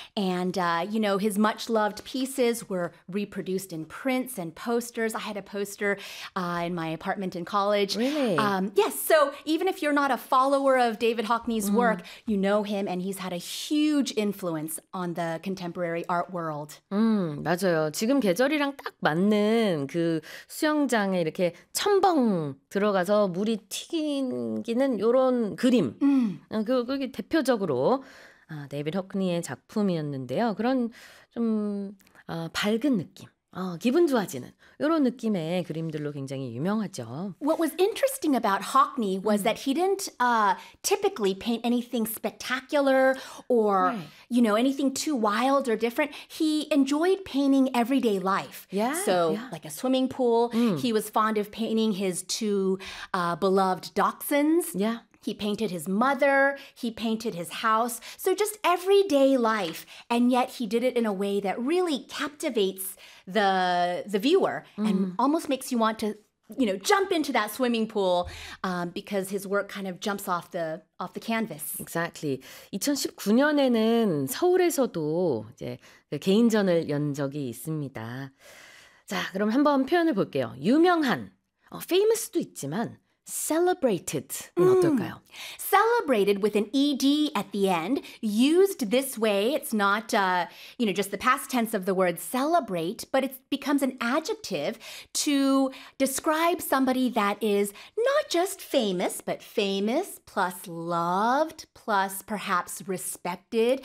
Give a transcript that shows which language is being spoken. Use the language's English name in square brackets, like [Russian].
[English] And, you know, his much loved pieces were reproduced in prints and posters. I had a poster in my apartment in college. Really? Yes. So even if you're not a follower of David Hockney's mm-hmm. work, you know him, and he's had a huge influence on the contemporary art world. [Korean] 맞아요. 지금 계절이랑 딱 맞는 그 수영장에 이렇게 첨벙 들어가서 물이 튀기는 요런 그림. 그게 대표적으로 데이비드 허크니의 작품이었는데요. 그런 좀 밝은 느낌. 기분 좋아지는 이런 느낌의 그림들로 굉장히 유명하죠. [English] What was interesting about Hockney was that he didn't typically paint anything spectacular or, right. you know, anything too wild or different. He enjoyed painting everyday life. Yeah. So, yeah. like a swimming pool, he was fond of painting his two beloved dachshunds. Yeah. He painted his mother, he painted his house, so just everyday life, and yet he did it in a way that really captivates the viewer and almost makes you want to, you know, jump into that swimming pool because his work kind of jumps off the canvas. Exactly. [Korean] 2019년에는 서울에서도 이제 개인전을 연 적이 있습니다. 자, 그럼 한번 표현을 볼게요. 유명한, famous도 있지만 Celebrated은 어떨까요? [English] Celebrated with an ed at the end, used this way, it's not you know, just the past tense of the word celebrate, but it becomes an adjective to describe somebody that is not just famous, but famous plus loved plus perhaps respected,